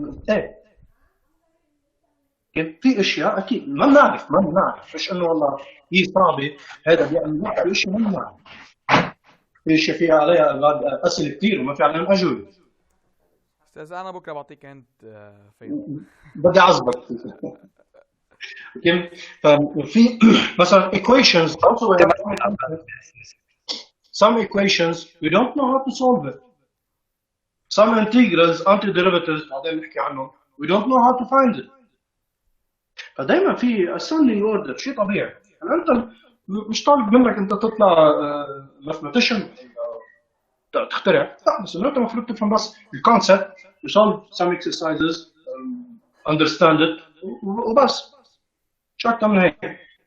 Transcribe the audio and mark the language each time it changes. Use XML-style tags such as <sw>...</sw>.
<ar>ايه كيف في اشياء اكيد ما بنعرف مش انه والله هي صعبه هذا بيعمل لا، في اشياء ما بنعرف. في اشياء فيها عليها اسئله كثير وما في عليهم اجوبه. استاذ انا بكره بعطيك انت فيلم. بدي اعذبك. كيف ففي مثلا</ar> <en>equations also we have some equations we don't know how to solve it. Some integrals antiderivatives</en> <ar>بعدين نحكي عنهم</ar> <en>we don't know how to find it.</en> <ar>فدايما في ascending order شيء طبيعي. يعني انت مش طالب منك انت تطلع mathematician تخترع، لا بس انه انت المفروض تفهم بس الكونسبت</ar> <en>you solve some exercises understand it</en> <ar>وبس مش اكثر من هيك.</ar>